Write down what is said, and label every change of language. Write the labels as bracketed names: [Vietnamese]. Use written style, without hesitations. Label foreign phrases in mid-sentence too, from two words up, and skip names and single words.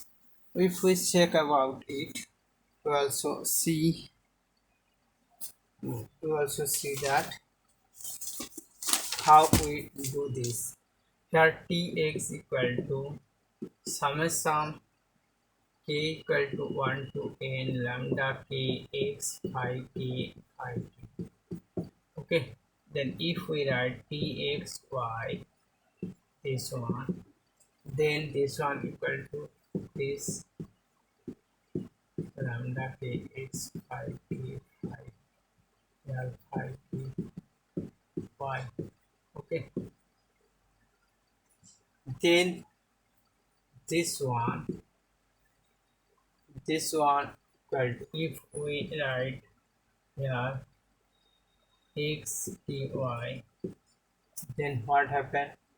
[English] If we check about it, we also see that how we do this. Here Tx equal to summation k equal to 1 to n lambda k x phi k phi k. Okay, then if we write txy, this one, then this one equal to this lambda k x phi k phi l phi k y. Okay, then this one equal to, if we write here x dy, then what happened?